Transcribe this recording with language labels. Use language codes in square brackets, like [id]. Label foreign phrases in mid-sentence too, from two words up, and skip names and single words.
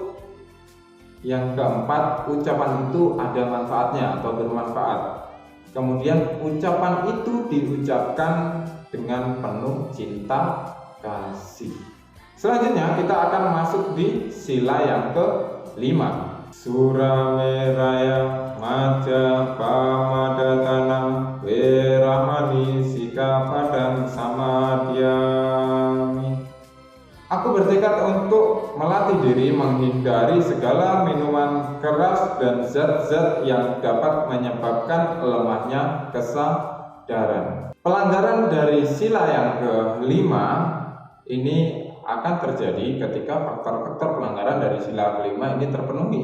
[id] Yang keempat, ucapan itu ada manfaatnya atau bermanfaat. Kemudian ucapan itu diucapkan dengan penuh cinta kasih. Selanjutnya kita akan masuk di sila yang kelima. [pi] Surameraya maja pamadatana weramani sikapadang samadhyami. [id] Aku bertekad untuk melatih diri menghindari segala minuman keras dan zat-zat yang dapat menyebabkan lemahnya kesadaran. Pelanggaran dari sila yang kelima ini akan terjadi ketika faktor-faktor pelanggaran dari sila kelima ini terpenuhi.